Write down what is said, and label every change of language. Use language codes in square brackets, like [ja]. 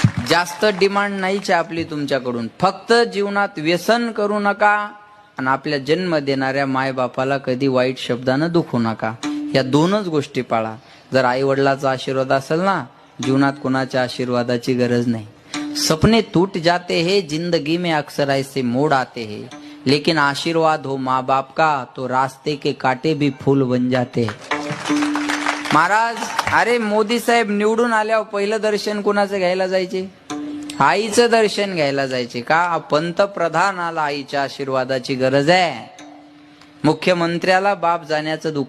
[mr] जास्त डिमांड नाहीच आपली तुमच्याकडून. फक्त जीवनात व्यसन करू नका आणि आपल्या जन्म देणाऱ्या मायबापाला कधी वाईट शब्दानं दुखवू नका. या दोनच गोष्टी पाळा. जर आई वडिलाचा आशीर्वाद असेल ना, जीवनात कोणाच्या आशीर्वादाची गरज नाही. [hi] सपने टूट जाते हैं, जिंदगी में अक्सर ऐसे मोड़ आते हैं, लेकिन आशीर्वाद हो माँ बाप का तो रास्ते के कांटे भी फूल बन जाते हैं. [mr] महाराज, अरे मोदी साहेब निवडून आल्यावर पहिलं दर्शन कोणाचं घ्यायला जायचे? आईचं दर्शन घ्यायला जायचे. का? पंतप्रधानाला आईच्या आशीर्वादाची गरज आहे. मुख्यमंत्र्याला बाप जाण्याचं दुःख